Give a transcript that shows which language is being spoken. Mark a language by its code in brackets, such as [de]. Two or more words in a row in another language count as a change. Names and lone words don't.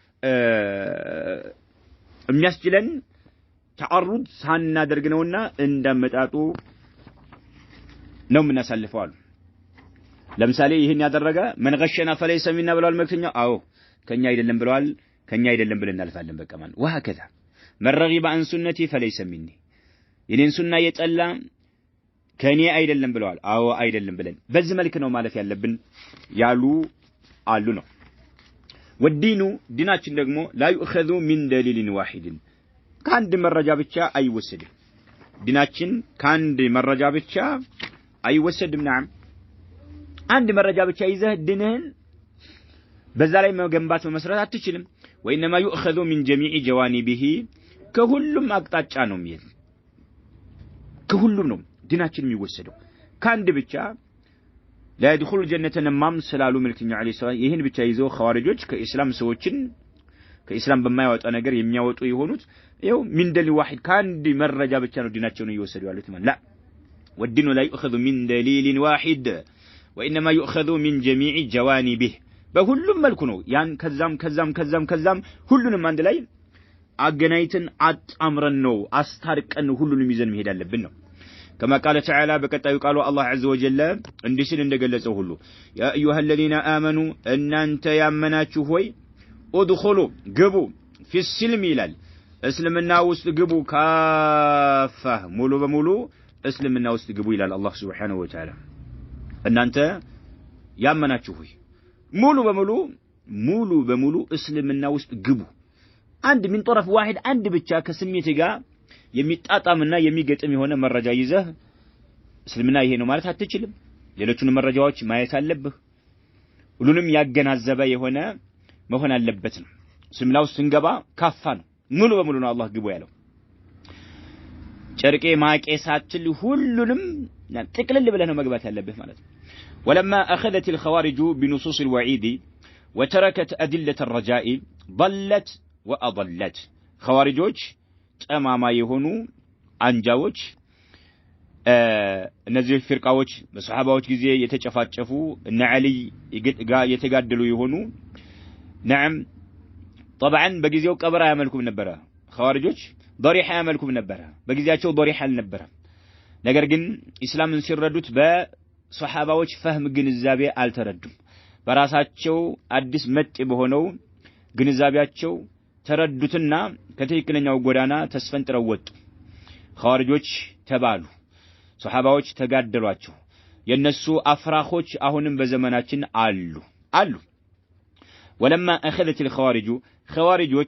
[am] የሚያስችለን ተዓሩድ ሳናደርግ ነውና እንደመጣጡ ነው የምናሳልፈው አሉ ለምሳሌ ይሄን ያደረገ [ar] من غشنا فليس منا [am] ብለዋል መልክተኛው አዎ ከኛ አይደለም ብለዋል ከኛ አይደለም ብለን እናልፋለን በቃ ማለት [ar] وهكذا من رغب عن سنتي فليس مني [am] የኔን ሱና የጠላ ከኔ አይደለም ብለዋል አዎ አይደለም ብለን በዚህ መልክ ነው ማለት ያለብን ያሉ አሉ ነው ወዲኑ ዲናችን ደግሞ [ar] لا يؤخذ من دليل واحد [am] ከአንድ መረጃ ብቻ አይወሰድም ዲናችን ከአንድ መረጃ ብቻ አይወሰድም نعم አንድ መረጃ ብቻ ይዘህ ዲንህን በዛ ላይ መገንባት መመስረት አትችልም [ar] وانما يؤخذ من جميع جوانبه [am] ከሁሉም አቅጣጫ ነው የሚል ከሁሉም ነው ዲናችን የሚወሰደው ካንድ ብቻ [ar] لا يدخل الجنة نمام [am] ስላሉ መልክተኛው [ar] عليه السلام [am] ይሄን ብቻ ይዘው ኸዋሪጆች ከኢስላም ሰዎችን ከኢስላም በማይወጣ ነገር የሚያወጡ የሆኑት ይኸው [ar] من دليل واحد [am] ካንድ መረጃ ብቻ ነው ዲናቸውን እየወሰዱ ያሉት ማለት [ar] لا والدين لا يؤخذ من دليل واحد وانما يؤخذ من جميع جوانبه [am] በሁሉም መልኩ ነው ያን ከዛም ሁሉንም አንድ ላይ አገናኝተን አጣምረን ነው አስታርቀን ሁሉንም ይዘን መሄድ አለብን ነው [ar] كما قال تعالى [am] በቀጣዩ ቃሉ አላህ [ar] عز وجل [am] እንዲህ ሲል እንደገለጸው ሁሉ [ar] يا ايها الذين امنوا ان انت [am] ያመናችሁ ሆይ ادخلوا ግቡ [ar] في السلم [am] ይላል እስልምና ውስጥ ግቡ ካፋ ሙሉ በሙሉ እስልምና ውስጥ ግቡ ይላል አላህ [ar] سبحانه وتعالى [am] እናንተ ያመናችሁ ሆይ ሙሉ በሙሉ እስልምና ውስጥ ግቡ አንድ [ar] من طرف واحد [am] አንድ ብቻ ከስሜት ጋር የሚጣጣምና የሚገጥም የሆነ መረጃ ይዘህ እስልምና ይሄ ነው ማለት አትችልም ሌሎቹን መረጃዎች ማየት አለብህ ሁሉንም ያገናዘበ የሆነ መሆን አለበት ነው እስልምና ውስጥ እንገባ ካፋ ነው ሙሉ በሙሉ ነው አላህ ግቡ ያለው ጨርቄ ማቄሳችን ሁሉንም ጥቅልል ብለህ ነው መግባት ያለብህ ማለት ነው [ar] ولما أخذت الخوارج بنصوص الوعيد وتركت أدلة الرجاء ضلت وأضلت [am] خوارجوች ጠማማ የሆኑ አንጃዎች እነዚህ ፍርቃዎች በሱሐባዎች ጊዜ የተጨፋጨፉ እነ አሊ ጋር የተጋደሉ የሆኑ [ar] نعم طبعا [am] በጊዜው ቀብር ያመልኩም ነበር خوارجوች ضريح ያመልኩም ነበር በጊዜያቸው ضريح አልነበረ ነገር ግን እስላምን ሲረዱት በሱሐባዎች ፈህም ግንዛቤ አልተረዱም በራሳቸው አዲስ መጥ በሆነው ግንዛቤያቸው ተረዱትና ከትክክለኛው ጎዳና ተስፈንጥረው ወጡ ኻሪጆች ተባሉ ሱሐባዎች ተጋደሏቸው የነሱ አፍራኾች አሁንም በዘመናችን አሉ [ar] ولما اخذت الخوارج [am] خوارجوች